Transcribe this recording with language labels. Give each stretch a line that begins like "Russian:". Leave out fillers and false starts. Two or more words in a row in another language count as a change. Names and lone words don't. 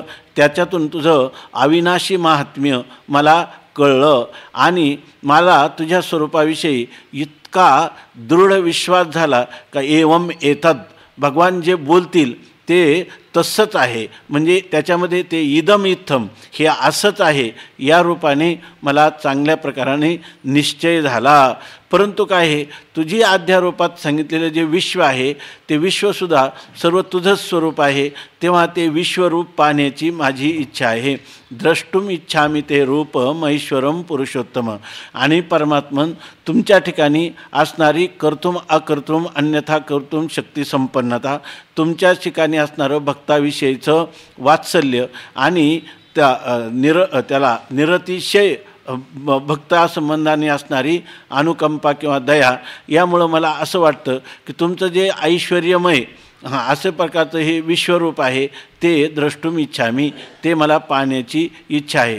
Marathi: त्याच्यातून तुझं अविनाशी महात्म्य मला कळलं आणि मला तुझ्या स्वरूपाविषयी इतका दृढ विश्वास झाला का
Sanskrit: एवम एतद,
Marathi: भगवान जे बोलतील ते तसंच आहे, म्हणजे त्याच्यामध्ये ते
Sanskrit: इदम इत्थम
Marathi: हे असंच आहे, या रूपाने मला चांगल्या प्रकाराने निश्चय झाला। परंतु काय आहे, तुझी अध्यारोपात सांगितलेलं जे विश्व आहे ते विश्वसुद्धा सर्व तुझंच स्वरूप आहे, तेव्हा ते विश्वरूप पाहण्याची माझी इच्छा आहे।
Sanskrit: द्रष्टुम इच्छामी ते रूप महेश्वरम पुरुषोत्तम।
Marathi: आणि परमात्मन तुमच्या ठिकाणी असणारी
Sanskrit: कर्तुम अकर्तुम अन्यथा कर्तुम
Marathi: शक्ती संपन्नता, तुमच्या ठिकाणी असणारं भक्ताविषयीचं वात्सल्य आणि त्याला निरतिशय भक्तासंबंधाने असणारी अनुकंपा किंवा दया, यामुळं मला असं वाटतं की तुमचं जे ऐश्वर्यमय असं प्रकारचं हे विश्वरूप आहे, ते
Sanskrit: द्रष्टुम इच्छामी,
Marathi: ते मला पाहण्याची इच्छा आहे.